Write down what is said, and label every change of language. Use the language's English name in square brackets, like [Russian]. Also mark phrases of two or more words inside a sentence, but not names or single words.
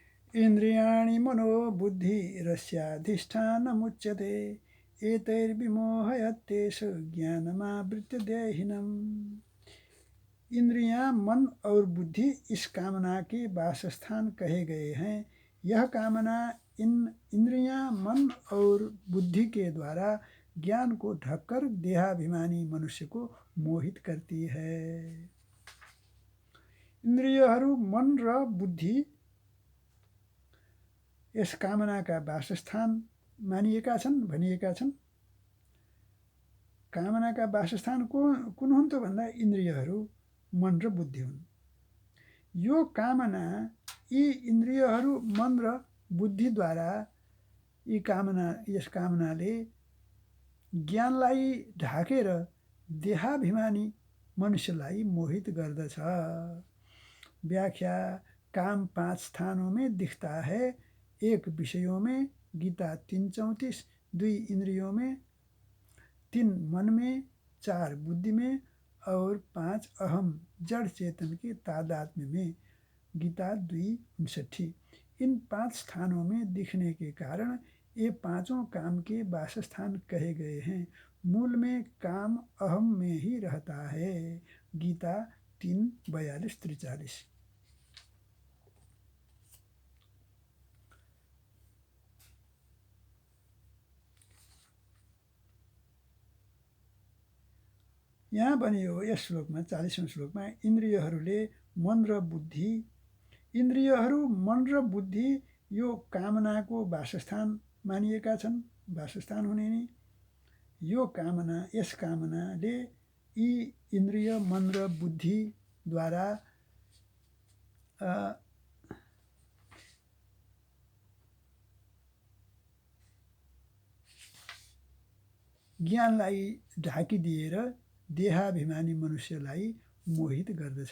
[Sanskrit] इन्द्रियाणि मनोबुद्धिरस्याधिष्ठानमुच्यते एतैर्विमोहयत्येष ज्ञानमावृत्य देहिनम्। [Hindi] इंद्रियां, मन और बुद्धि इस कामना के वासस्थान कहे गए हैं। यह कामना इन इंद्रियां, मन और बुद्धि के द्वारा ज्ञान को ढककर देहाभिमानी मनुष्य को मोहित करती है। [Nepali] इन्द्रियहरू, मन र बुद्धि यस कामनाका वासस्थान मानिएका छन्, भनिएका छन्। कामनाका वासस्थान कुन हुन् त भन्दा इन्द्रियहरू, मन र बुद्धि हुन्। यो कामना यी इन्द्रियहरू, मन र बुद्धिद्वारा यस कामनाले ज्ञानलाई ढाकेर देहाभिमानी मनुष्यलाई मोहित गर्दछ। [Hindi] व्याख्या: काम 5 स्थानों में दिखता है। 1 विषयों में, गीता 3:34, 2 इंद्रियों में, 3 मन में, 4 बुद्धि में और 5 अहम जड़ चेतन के तादात्म्य में, गीता 2:59। इन 5 स्थानों में दिखने के कारण ये पांचों काम के वासस्थान कहे गए हैं। मूल में काम अहम में ही रहता है, गीता 3:42-43। [Nepali] यहाँ भनियो यस श्लोकमा, 40औं श्लोकमा, इन्द्रियहरूले मन र बुद्धि, इन्द्रियहरू, मन र बुद्धि यो कामनाको वासस्थान मानिएका छन्, वासस्थान हुने नि। यस कामनाले यी इन्द्रिय, मन र बुद्धिद्वारा ज्ञानलाई ढाकिदिएर देहाभिमानी मनुष्यलाई मोहित गर्दछ।